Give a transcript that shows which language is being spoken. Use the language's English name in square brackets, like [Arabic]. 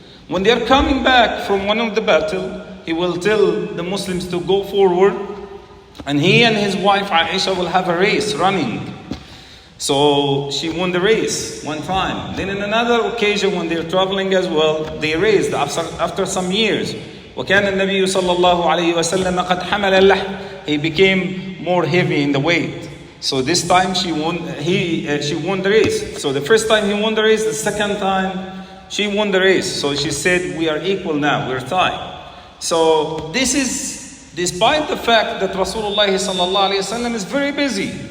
[English] When they are coming back from one of the battle, he will tell the Muslims to go forward, and he and his wife Aisha will have a race running. So she won the race one time. Then in another occasion when they're traveling as well, they raced after some years. [Arabic] وكان النبي صلى الله عليه وسلم قد حمل اللحم. [English] He became more heavy in the weight. So this time she won the race. So the first time he won the race, the second time she won the race. So she said, we are equal now, we're tied. So this is despite the fact that Rasulullah sallallahu alaihi wasallam is very busy.